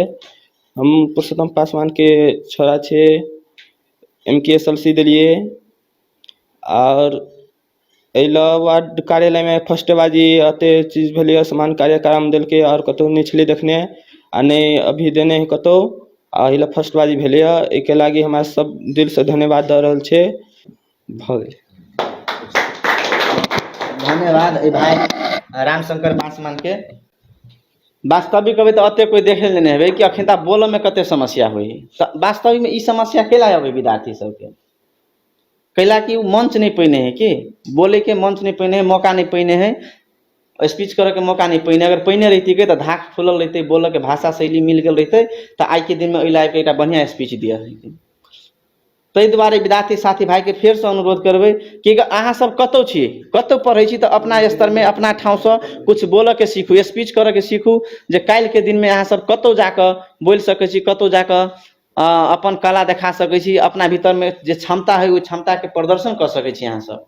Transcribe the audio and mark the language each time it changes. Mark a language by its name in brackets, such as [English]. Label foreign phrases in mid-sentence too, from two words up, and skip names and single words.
[Maithili] हम पुरुषोत्तम पासवान के छोरा छे, MKSLC दिलिए और अइला वार्ड कार्यालय में फर्स्ट बाजी अते चीज भेलिए, समान कार्यक्रम दिलके और कतौ नहीं छलै देखने आ नहीं अभी देने है कतौ, अइला फर्स्ट बाजी भेलिए। एके लागी हमरा सब दिल से धन्यवाद दऽ रहल छे। भऽ गेल। धन्यवाद ए भाई रामशंकर पासवान के। वास्तविक कभी तो अते कोई देखे लेने हेबे कि अखन तक बोल में कते समस्या हुई, वास्तविक में ई समस्या केला आवे विद्यार्थी सबके, कैला कि मंच नहीं पहिने है कि बोले के मंच नहीं पहिने है, मौका नहीं पहिने है, स्पीच करे के मौका नहीं पहिने। अगर पहिने रहती के तो धाक खुलल रहते, बोले के भाषा शैली मिल गल रहते तो आज के दिन में ओइला के एक बढ़िया स्पीच दिया रहते। ताहि दुआरे विद्यार्थी साथी भाई के फेर से अनुरोध करबै कि अहाँ सब कतौ छी, कतौ पढ़ै छी तो अपना स्तर में अपना ठाव से कुछ बोल के सीखू, स्पीच करे के सीखू, जे काल्हि के दिन में अहाँ सब कतौ जाकर बोल सकै छी, कतौ जाकर अपन कला देखा सकै छी, अपना भीतर में जे क्षमता है वो क्षमता के प्रदर्शन कर सकै छी अहाँ सब।